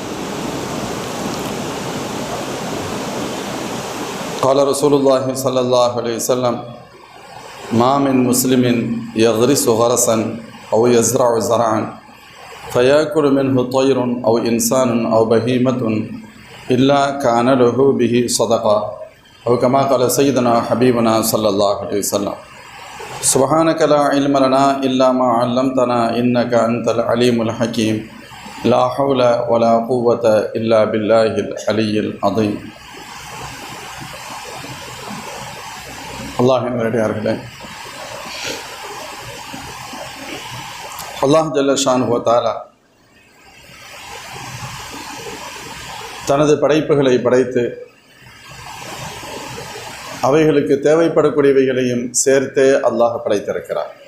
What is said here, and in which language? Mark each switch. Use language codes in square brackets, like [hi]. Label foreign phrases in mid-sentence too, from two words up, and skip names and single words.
[ar] قال رسول الله صلى الله عليه وسلم: ما من مسلم يغرس غرسا أو يزرع زرعا فيأكل منه طير أو إنسان أو بهيمة إلا كان له به صدقة، أو كما قال سيدنا حبيبنا صلى الله عليه وسلم. سبحانك لا علم لنا إلا ما علمتنا إنك أنت العليم الحكيم. لا حول ولا قوة إلا بالله العلي العظيم. [ta] அல்லாஹின் நல்லடியார்களே, [ar] الله جل شأنه وتعالى [ta] தனது படைப்புகளை படைத்து அவைகளுக்கு தேவைப்படக்கூடியவைகளையும் சேர்த்தே அல்லாஹ் படைத்திருக்கிறார்.